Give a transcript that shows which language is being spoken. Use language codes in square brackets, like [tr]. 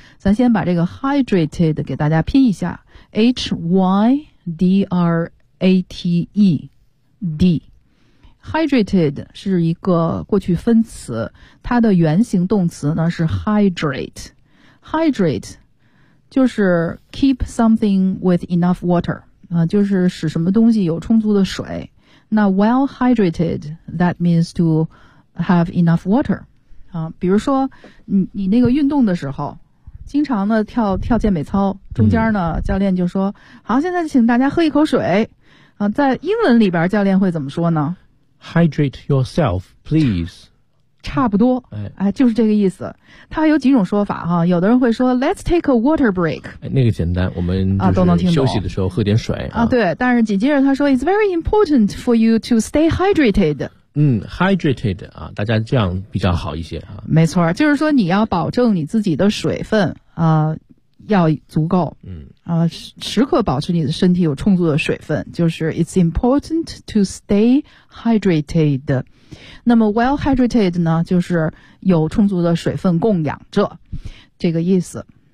[zh] 咱先把这个 hydrated 给大家拼一下， H-Y-D-R-A-T-E-D hydrated 是一个过去分词，它的原形动词呢是 hydrate。 [en] hydrate [zh] 就是 [en] keep something with enough water [zh] 啊，就是使什么东西有充足的水。 [en] 那 well hydrated, that means to have enough water. [zh] 啊，比如说你那个运动的时候，经常呢跳健美操，中间呢教练就说，好，现在请大家喝一口水。啊，在英文里边教练会怎么说呢？ [en] Hydrate yourself, please. [zh] 差不多，哎，就是这个意思。它有几种说法哈，有的人会说 [en] "Let's take a water break"， [zh] 那个简单，我们啊都能听懂。休息的时候喝点水啊，对。但是紧接着他说 [en] "It's very important for you to stay hydrated"。 [zh] 嗯 ，hydrated 啊，大家这样比较好一些啊。没错，就是说你要保证你自己的水分啊要足够，嗯啊，时刻保持你的身体有充足的水分，就是 [en] "It's important to stay hydrated"。 [zh] 那么 well hydrated 呢，就是有充足的水分供养着，这个意思。